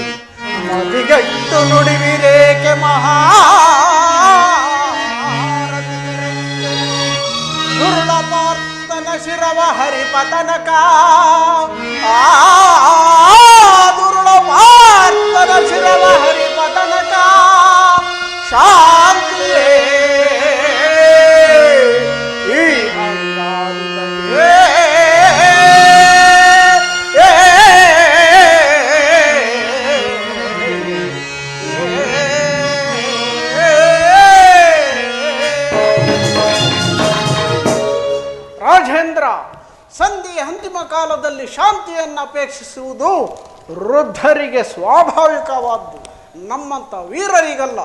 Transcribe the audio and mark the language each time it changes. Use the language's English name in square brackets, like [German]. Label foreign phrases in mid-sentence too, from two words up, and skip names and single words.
[Kannada] ಮತಿಗೆಟ್ಟು ನುಡಿವಿರೇಕೆ ಮಹಾರಥಿ ಕರೆಂದೆನಿಸಿ. ದುರ್ಲಪಾರ್ತನ ಶಿರವ ಹರಿಪತನಕ. ದುರ್ಲಪಾರ್ತನ ಶಿರವ ಹರಿಪತನಕ. ಶಾಂತಿಯೇ ಈ ಅಂಗಾಂತಯೇ. ರಾಜೇಂದ್ರ, ಸಂಧಿಯ ಅಂತಿಮ ಕಾಲದಲ್ಲಿ ಶಾಂತಿಯನ್ನು ಅಪೇಕ್ಷಿಸುವುದು ವೃದ್ಧರಿಗೆ ಸ್ವಾಭಾವಿಕವಾದ್ದು, ನಮ್ಮಂತ ವೀರರಿಗಲ್ಲ.